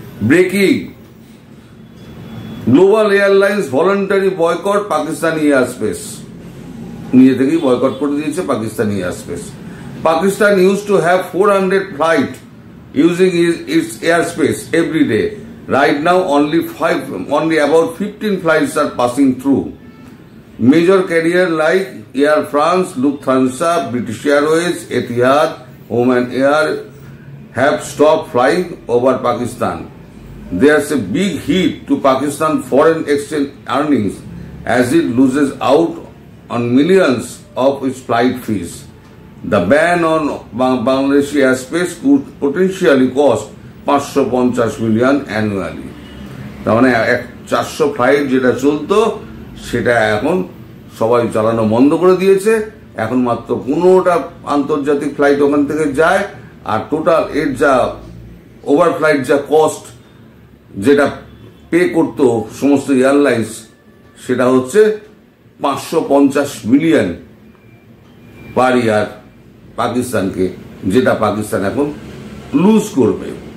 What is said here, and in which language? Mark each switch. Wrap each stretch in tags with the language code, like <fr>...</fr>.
<en>breaking, global airlines voluntary boycott Pakistani air space,</en> <bn>নিজে থেকেই boycott করে দিয়েছে Pakistani air space.</bn> <en>Pakistan use to have 400 flight using its air space every day. Right now, only about 15 flights are passing through. Major carriers like Air France, Lufthansa, British Airways, Etihad, Oman Air have stopped flying over Pakistan. There's a big hit to Pakistan foreign exchange earnings as it loses out on millions of its flight fees. The ban on Bangladeshi airspace could potentially cost 550 million annually.</en> <bn>তার মানে 400 flight যেটা চলতো সেটা এখন সবাই চালানো বন্ধ করে দিয়েছে। এখন মাত্র 15টা আন্তর্জাতিক ফ্লাইট ওখান থেকে যায়, আর টোটাল এর যা ওভারফ্লাইট যা কস্ট যেটা পে করতো সমস্ত এয়ারলাইন্স সেটা হচ্ছে 550 মিলিয়ন পার ইয়ার পাকিস্তানকে, যেটা পাকিস্তান এখন লুজ করবে।</bn>